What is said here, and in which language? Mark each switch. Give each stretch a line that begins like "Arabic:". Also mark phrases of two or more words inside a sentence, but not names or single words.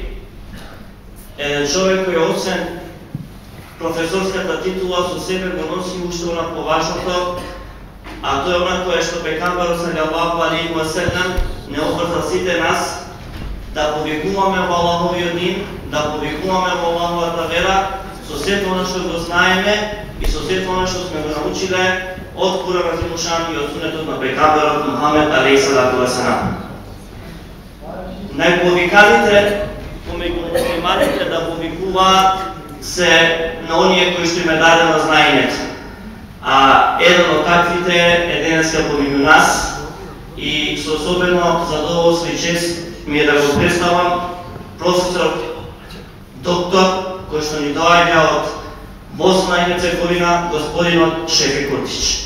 Macedonian: еден човек кој освен професорската титула со себе го носи уште она поважното, а тоа е она кое што пекамбарот
Arabic: صلى الله عليه وسلم
Macedonian: не обрза сите нас да повикуваме во Аллаховиот дин, да повикуваме во Аллаховата вера со сето она што го знаеме и со сето она што сме го научиле од
Arabic: قرآن عظيم الشأن
Macedonian: и од сунетот на пекамбарот Мухамед
Arabic: عليه الصلاة والسلام.
Macedonian: Најповиканите помеѓу муслиманите да повикуваат се на оние кои што им е дадено знаењето. А еден од таквите е денеска помеѓу нас и со особено задоволство и чест ми е да го представам професор доктор кој што ни доаѓа од Босна и Херцеговина, господинот Шефи Куртич.